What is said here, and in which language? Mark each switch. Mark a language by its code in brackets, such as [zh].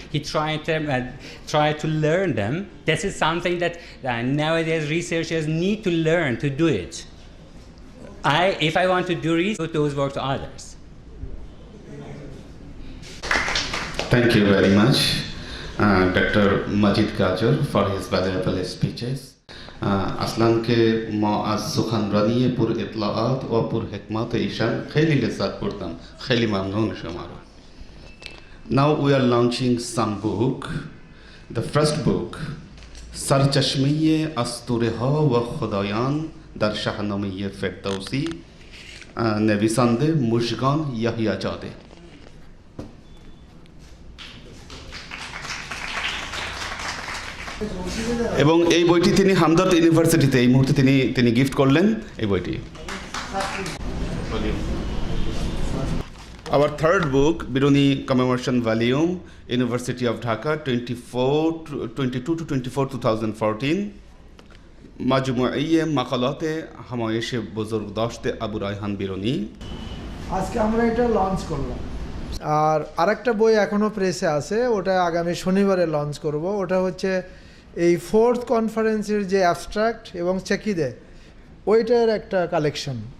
[en] He tried to learn them. This is something that nowadays researchers need to learn to do it. If I want to do research, those work to others. Thank you very much, Dr. Majid Gajar, for his valuable speeches. [fa] اصلا که ما از سخنرانی پر اطلاعات و پر حکمت ایشان خیلی لذت بردم. خیلی ممنون شما رو. [en] Now we are launching some book. The first book, [fa] سرچشمه اسطوره ها و خدایان در شاهنامه فردوسی، نویسنده مژگان یحیی‌زاده. [bn] এবং এই বইটি তিনি হামদর্দ ইউনিভার্সিটিতে এই মুহূর্তে তিনি gift করলেন এই বইটি। [en] Our third book, Biruni Commemoration Volume, University of Dhaka, 22 to 24, 2014. [fa] مجموعه مقالات همایش بزرگداشت ابو ریحان بیرونی. [bn] আজকে আমরা এটা লঞ্চ করলাম, আর আরেকটা বই এখনো প্রেসে আছে, ওটা আগামী শনিবারে লঞ্চ করব। ওটা হচ্ছে এই ফোর্থ কনফারেন্সের যে অ্যাবস্ট্রাক্ট এবং চেকিদে ওইটার একটা কালেকশন।